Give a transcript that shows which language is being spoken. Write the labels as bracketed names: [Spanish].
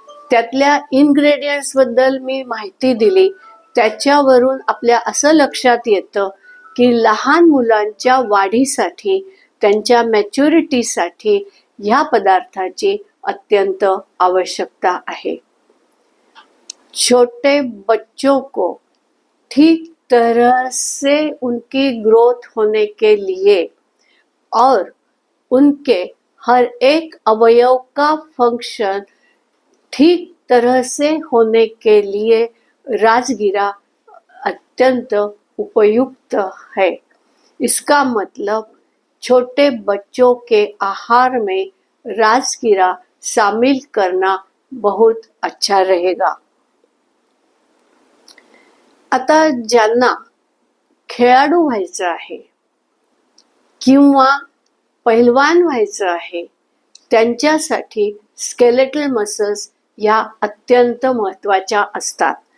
[Marathi] त्यातल्या इन्ग्रेडियंट्स बद्दल मी माहिती दिली. त्याच्यावरून आपल्या असं लक्षात येतं की लहान मुलांच्या वाढीसाठी, त्यांच्या मॅच्युरिटीसाठी ह्या पदार्थाची अत्यंत आवश्यकता आहे. [Hindi] छोटे बच्चों को ठीक तरह से उनकी ग्रोथ होने के लिए और उनके हर एक अवयव का फंक्शन ठीक तरह से होने के लिए राजगिरा अत्यंत उपयुक्त है. इसका मतलब छोटे बच्चों के आहार में राजगिरा शामिल करना बहुत अच्छा रहेगा. [Marathi] आता ज्यांना खेळाडू व्हायचं आहे किंवा पहिलवान व्हायचं आहे, त्यांच्यासाठी स्केलेटल मसल्स या अत्यंत महत्त्वाच्या असतात.